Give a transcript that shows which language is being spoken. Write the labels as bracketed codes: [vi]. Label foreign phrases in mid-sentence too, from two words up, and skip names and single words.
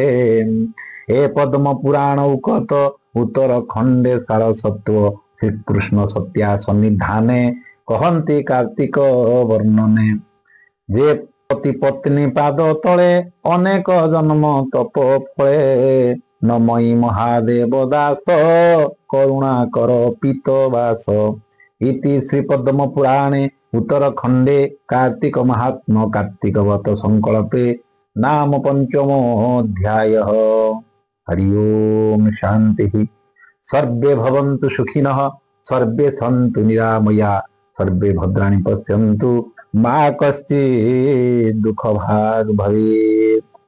[or] ଏ ପଦ୍ମ ପୁରାଣ ଉକତ ଉତ୍ତର ଖଣ୍ଡେ ସାରସତ୍ୱ ଶ୍ରୀକୃଷ୍ଣ ସତ୍ୟା ସନ୍ନିଧାନେ କହନ୍ତି କାର୍ତ୍ତିକ ବର୍ଣ୍ଣନେ। ଯେ ପତି ପତ୍ନୀ ପାଦ ତଳେ ଅନେକ ଜନ୍ମ ତପ ଫଳେ, ନମଇ ମହାଦେବ ଦାସ କରୁଣା କର ପିତବାସ। [sa] ଇତି ଶ୍ରୀ ପଦ୍ମ ପୁରାଣେ ଉତ୍ତରଖଣ୍ଡେ कार्तिक महात्म कार्तिकवत संकल्पे नाम पंचमो अध्याय। हरि ओम शांति। सर्वे भवन्तु सुखिनः, सर्वे सन्तु निरामया, सर्वे भद्राणि पश्यन्तु मा कश्चित् दुःखभाग् भवेत्।